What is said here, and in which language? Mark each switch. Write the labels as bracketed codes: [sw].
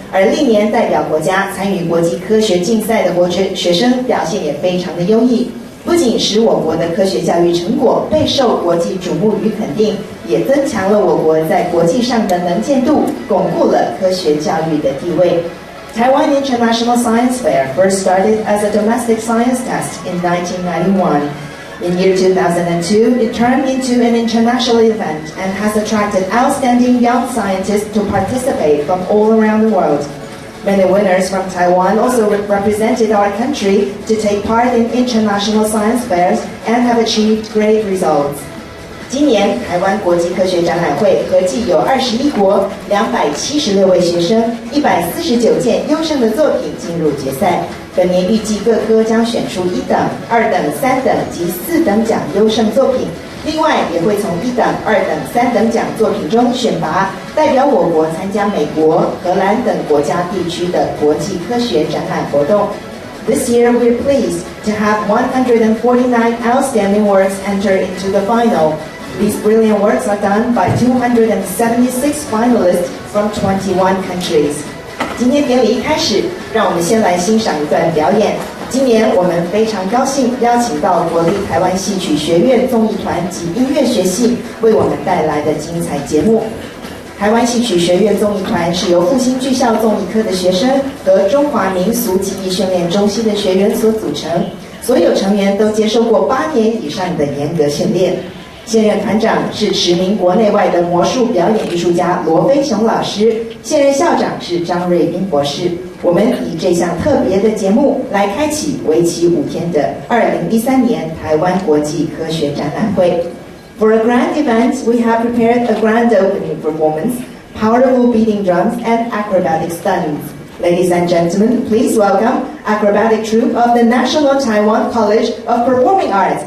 [zh] 而历年代表国家参与国际科学竞赛的学生表现也非常的优异，不仅使我国的科学教育成果备受国际瞩目与肯定，也增强了我国在国际上的能见度，巩固了科学教育的地位。 [en] Taiwan International Science Fair first started as a domestic science test in 1991. In year 2002, it turned into an international event and has attracted outstanding young scientists to participate from all around the world. Many winners from Taiwan also represented our country to take part in international science fairs and have achieved great results. [zh] 今年台湾国际科学展览会合计有21国276位学生149件优胜的作品进入决赛。本年预计各科将选出1等、2等、3等及4等奖优胜作品，另外也会从1等、2等、3等奖作品中选拔代表我国参加美国、荷兰等国家地区的国际科学展览活动。 [en] This year, we're pleased to have 149 outstanding works enter into the final. These brilliant works are done by 276 finalists from 21 countries. [zh] 今天典礼一开始，让我们先来欣赏一段表演。今年我们非常高兴邀请到国立台湾戏曲学院综艺团及音乐学系为我们带来的精彩节目。台湾戏曲学院综艺团是由复兴剧校综艺科的学生和中华民俗技艺训练中心的学员所组成，所有成员都接受过8年以上的严格训练。现任团长是驰名国内外的魔术表演艺术家罗飞雄老师，现任校长是张瑞斌博士。我们以这项特别的节目来开启为期5天的2013年台湾国际科学展览会。 [en] For a grand event, we have prepared a grand opening performance, powerful beating drums, and acrobatic stunts. Ladies and gentlemen, please welcome acrobatic troupe of the National Taiwan College of Performing Arts.